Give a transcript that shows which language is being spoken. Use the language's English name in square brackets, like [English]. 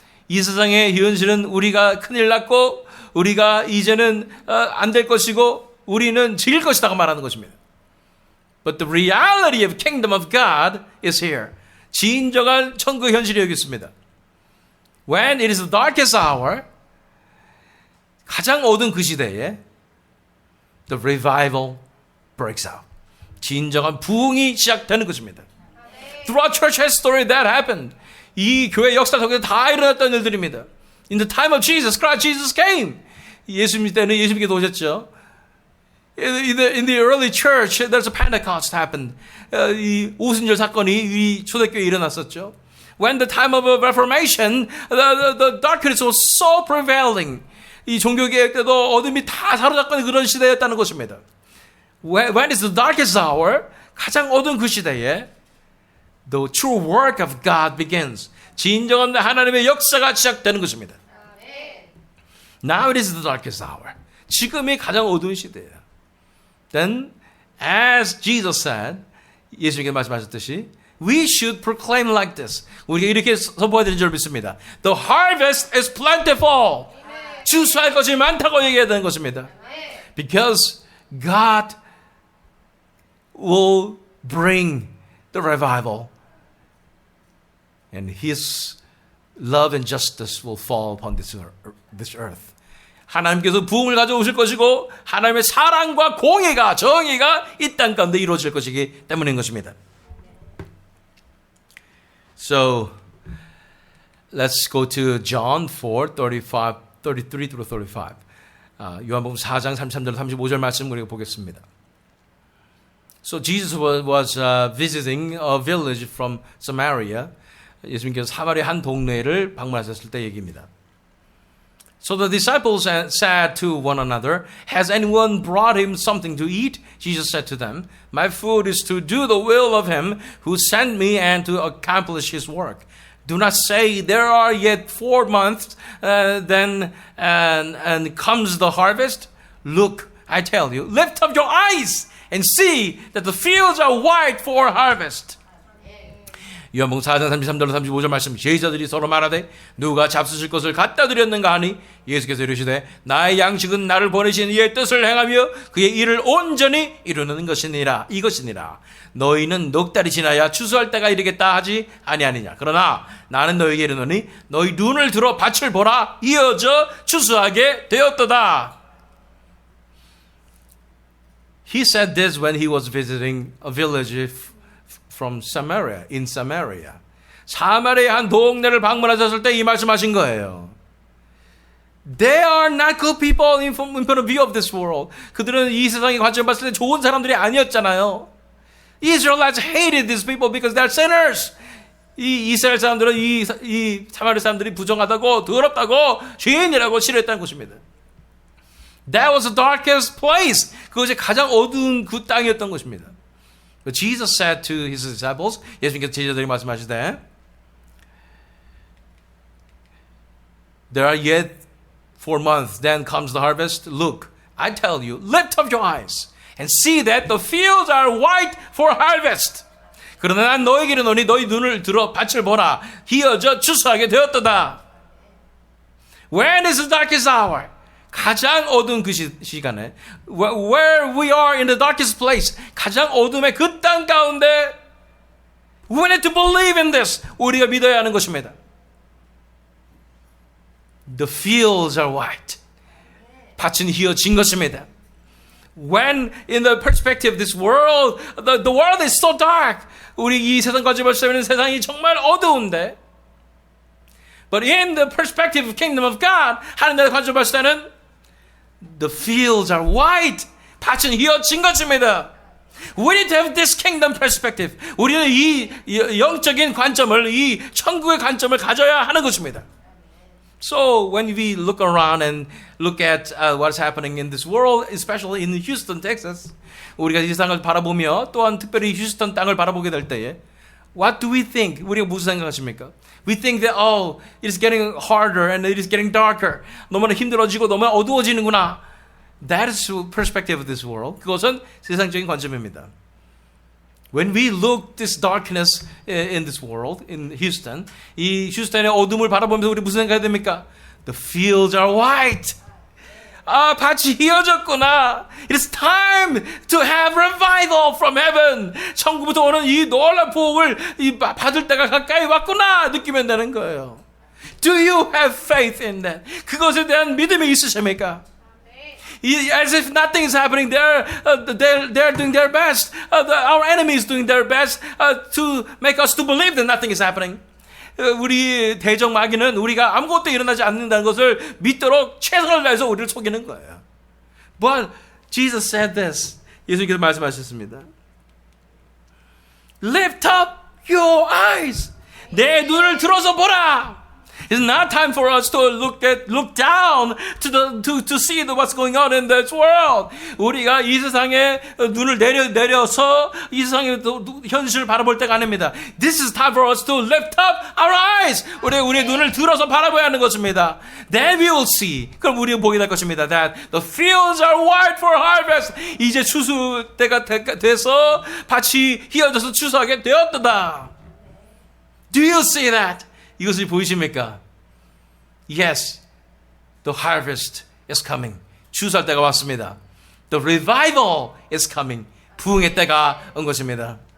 [Korean] 이 세상의 현실은 우리가 큰일 났고 우리가 이제는 안 될 것이고 우리는 질 것이다고 말하는 것입니다. [English] But the reality of kingdom of God is here. [Korean] 진정한 천국의 현실이 여기 있습니다. [English] When it is the darkest hour, [Korean] 가장 어두운 그 시대에 [English] the revival breaks out. [Korean] 진정한 부흥이 시작되는 것입니다. [English] Throughout church history that happened. [Korean] 이 교회 역사 속에서 다 일어났던 일들입니다. [English] In the time of Jesus Christ, Jesus came. [Korean] 예수님 때는 예수님께서 오셨죠. [English] In the early church, there's a Pentecost happened. [Korean] 이 오순절 사건이 이 초대교회에 일어났었죠. [English] When the time of Reformation, the darkness was so prevailing. [Korean] 이 종교개혁 때도 어둠이 다 사로잡는 그런 시대였다는 것입니다. [English] When is the darkest hour? [Korean] 가장 어두운 그 시대에 [English] the true work of God begins. [Korean] 진정한 하나님의 역사가 시작되는 것입니다. [English] Now it is the darkest hour. [Korean] 지금이 가장 어두운 시대예요. [English] Then, as Jesus said, [Korean] 예수님께서 말씀하셨듯이, [English] we should proclaim like this. [Korean] 우리가 이렇게 선포해야 되는 줄 믿습니다. [English] The harvest is plentiful. [Korean] 추수할 것이 많다고 얘기해야 되는 것입니다. [English] Because God will bring the revival. And His love and justice will fall upon this earth. [Korean] 하나님께서 부흥을 가져오실 것이고 하나님의 사랑과 공의가 정의가 이 땅 가운데 이루어질 것이기 때문인 것입니다. [English] So let's go to John 4:33 through 35. [Korean] 요한복음 4장 33절 35절 말씀 우리가 보겠습니다. [English] So Jesus was visiting a village from Samaria. [Korean] 예수님께서 사마리아 한 동네를 방문하셨을 때 얘기입니다. [English] So the disciples said to one another, has anyone brought him something to eat? Jesus said to them, my food is to do the will of him who sent me and to accomplish his work. Do not say there are yet 4 months, then and comes the harvest. Look, I tell you, lift up your eyes and see that the fields are white for harvest. [Korean] 요한복음 4장 33절 35절 말씀. 제자들이 서로 말하되 누가 잡수실 것을 갖다 드렸는가 하니 예수께서 이르시되 나의 양식은 나를 보내신 이의 뜻을 행하며 그의 일을 온전히 이루는 것이니라. 이것이니라. 너희는 넉 달이 지나야 추수할 때가 이르겠다 하지 아니하느냐. 그러나 나는 너희에게 이르노니 너희 눈을 들어 밭을 보라. 이어져 추수하게 되었도다. [English] He said this when he was visiting a village from Samaria, in Samaria. [Korean] 사마리아 한 동네를 방문하셨을 때 이 말씀하신 거예요. [English] They are not good people in front of view of this world. [Korean] 그들은 이 세상의 관점을 봤을 때 좋은 사람들이 아니었잖아요. [English] Israelites hated these people because they are sinners. [Korean] 이 이스라엘 사람들은 이 사마리아 사람들이 부정하다고 더럽다고 죄인이라고 싫어했다는 것입니다. [English] That was the darkest place. [Korean] 그것이 가장 어두운 그 땅이었던 것입니다. [English] But Jesus said to his disciples, [Korean] 예수님께서 제자들이 말씀하시되, [English] there are yet 4 months, then comes the harvest. Look, I tell you, lift up your eyes and see that the fields are white for harvest. [Korean] 그러나 난 너에게 이르노니 너희 눈을 들어 밭을 보라. 희어져 추수하게 되었도다. [English] When is the darkest hour? [Korean] 가장 어두운 그 시간에 [English] where we are in the darkest place, [Korean] 가장 어둠의 그 땅 가운데 [English] we need to believe in this. [Korean] 우리가 믿어야 하는 것입니다. [English] The fields are white. [Korean] 밭은 희어진 것입니다. [English] When in the perspective of this world, the world is so dark. [Korean] 우리 이 세상까지 볼 수 있는 세상이 정말 어두운데, [English] but in the perspective of kingdom of God, [Korean] 하나님의 관점을 봤을 때는 [English] the fields are white. [Korean] 밭은 희어진 것입니다. [English] We need to have this kingdom perspective. [Korean] 우리는 이 영적인 관점을, 이 천국의 관점을 가져야 하는 것입니다. [English] So when we look around and look at what's happening in this world, especially in Houston, Texas, [Korean] 우리가 이 세상을 바라보며 또한 특별히 휴스턴 땅을 바라보게 될 때에 [English] what do we think? [Korean] 우리가 무슨 생각하십니까? [English] We think that it is getting harder and it is getting darker. [Korean] 너무나 힘들어지고 너무나 어두워지는구나. [English] That is the perspective of this world. [Korean] 그것은 세상적인 관점입니다. [English] When we look this darkness in this world, in Houston, [Korean] 이 휴스턴의 어둠을 바라보면서 우리 무슨 생각해야 됩니까? [English] The fields are white. [Korean] 밭이 희어졌구나. [English] It is time to have revival from heaven. [Korean] 천국부터 오는 이 놀라운 복을 받을 때가 가까이 왔구나 느끼면 되는 거예요. [English] Do you have faith in that? [Korean] 그것에 대한 믿음이 있으십니까? [English] As if nothing is happening, they're doing their best. Our enemy is doing their best to make us to believe that nothing is happening. [Korean] 우리 대적 마귀는 우리가 아무것도 일어나지 않는다는 것을 믿도록 최선을 다해서 우리를 속이는 거예요. [English] But Jesus said this. [Korean] 예수님께서 말씀하셨습니다. [English] Lift up your eyes. [Korean] 내 눈을 들어서 보라. [English] It's not time for us to look down to see what's going on in this world. [Korean] 우리가 이 세상에 눈을 내려서 이 세상의 현실을 바라볼 때가 아닙니다. [English] This is time for us to lift up our eyes. [Korean] 우리의 눈을 들어서 바라봐야 하는 것입니다. [English] Then we will see. [Korean] 그럼 우리가 보게 될 것입니다. [English] That the fields are white for harvest. [Korean] 이제 추수 때가 돼서 밭이 휘어져서 추수하게 되었다. [English] Do you see that? [Korean] 이것을 보이십니까? [English] Yes, the harvest is coming. [Korean] 추수할 때가 왔습니다. [English] The revival is coming. [Korean] 부흥의 때가 온 것입니다.